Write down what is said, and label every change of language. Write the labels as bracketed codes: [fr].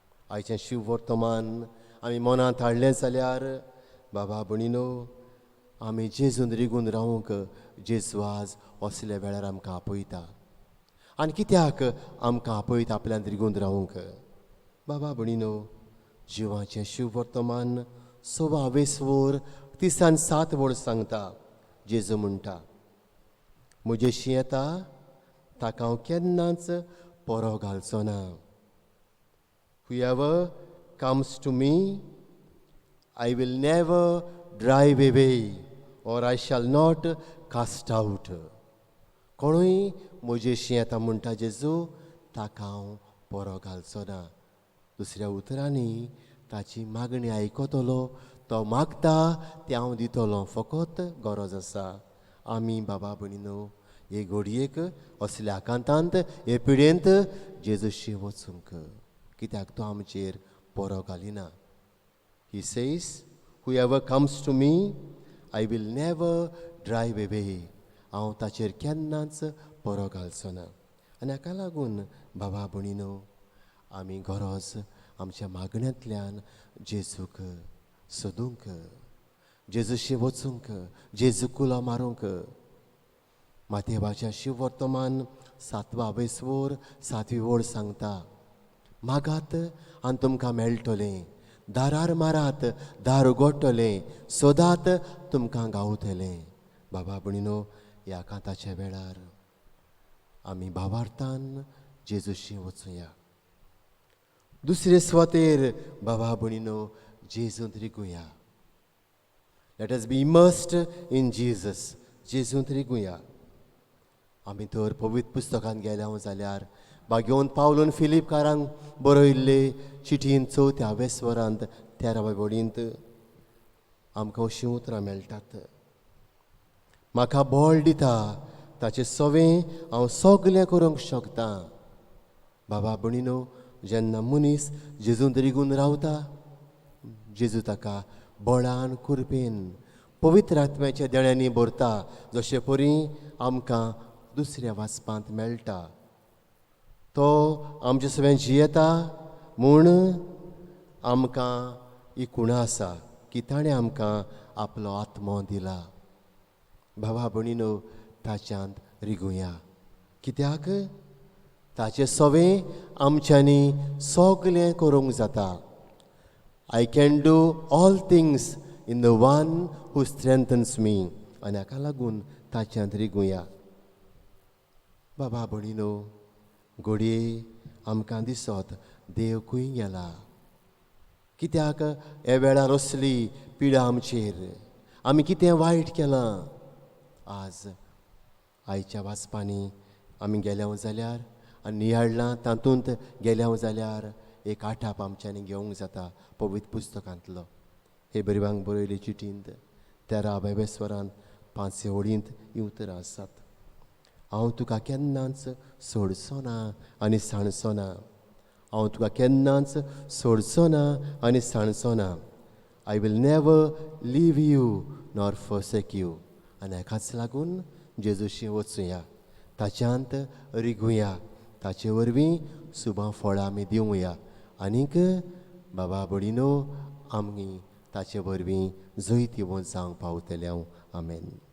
[kok] आयचें शिव वर्तमान आमी मनांत हाडलें जाल्यार बाबा भणीनो, आमी जेजून रिगून रावूंक जेजू आज असल्या वेळार आमकां आपयता. आनी कित्याक आमकां आपयता आपल्यान रिगून रावूंक? बाबा भणीनो, जिवाचें शिव वर्तमान 26 तिसान 7 वड सांगता. जेजू म्हणटा, म्हजेशी येता ताका हांव केन्नाच परो घालचो ना. [en] Whoever comes to me, I will never drive away, or I shall not cast out. [kok] कोणूय म्हजेशी येता म्हणटा जेजू, ताका हांव परो घालचो ना. दुसऱ्या उतरांनी ताची मागणी आयकतलो, तो मागता तें हांव दितलो. फकत गरज आसा आमी बाबा भणीनो हे घडयेक असल्या आकांतांत हे पिडेंत जेजूशी वचूंक, कित्याक तो आमचेर परो घालिना. [en] He says, whoever comes to me, I will never drive away. [kok] हांव ताचेर केन्नाच परो घालचो ना. आनी हाका लागून बाबा भणीनो, आमी गरज आमच्या मागण्यांतल्यान जेजूक सोदूंक, जेजूशी वचूंक, जेजूक उलो मारूंक. माथेवाच्या शिव वर्तमान 7 वड सांगता, मागात आनी तुमकां मेळटलें, दारार मारात दार उगडटलें, सोदात तुमकां गावतलें. बाबा भणीनो, ह्या कांताच्या वेळार आमी भावार्थान जेजूशी वचुया. दुसरे सुवातेर बाबा भणीनो जेजूंत रिगुया. [en] Let us be immersed in Jesus. [kok] जेजूंत रिगुया. आमी तर पवित्र पुस्तकांत गेल्या जाल्यार बागेवन पावलून फिलिपकारांक बरयल्ले चिठीन 4व्या स्वरांत 13व्या वडींत आमकां अशीं उतरां मेळटात. म्हाका बळ दिता ताचे सवें हांव सगलें करूंक शकता. बाबा भणीनो, जेन्ना मनीस जेजूंत रिगून रावता, जेजू ताका बळान कुरपेन पवित्र आत्म्याच्या देण्यांनी भरता, जशे परी आमकां दुसऱ्या वाचपांत मेळटा. तो आमचे सगळें जियेता म्हूण आमकां ही खुणां आसा की ताणें आमकां आपलो आत्मो दिला. भावा भणीनो, ताच्यांत रिगुया. कित्याक ताचे सवें आमच्यांनी सगलें करूंक जाता. [en] I can do all things in the one who strengthens me. [kok] आनी हाका लागून ताच्यांत रिगुया. बाबा भणीनो, घडये आमकां दिसत देव खंय गेला. कित्याक हे वेळार असली पिडा आमचेर? आमी कितें वायट केलां? आज आयच्या वाचपांनी आमी गेल्या जाल्यार आनी नियाळ्ळां तातूंत गेल्या जाल्यार एक आठाप आमच्यांनी घेवंक जाता पवित्र पुस्तकांतलो. हे बरिवांक बरयले चिठींत 13व्या स्वरांत 5 वडींत ही उतरां आसात. हांव तुका केन्नाच सोडचो ना आनी साणचो ना. हांव तुका केन्नाच सोडचो ना आनी साणचो ना. [en] I will never leave you nor forsake you. [kok] आनी हाकाच लागून जेजूशी वचुया, ताच्यांत रिगुया, ताचे वरवीं शुभां फळां आमी दिवया. आनीक बाबा भणीनो, आमी ताचे वरवीं जैत येवून जावंक पावतले. हांव आमेन.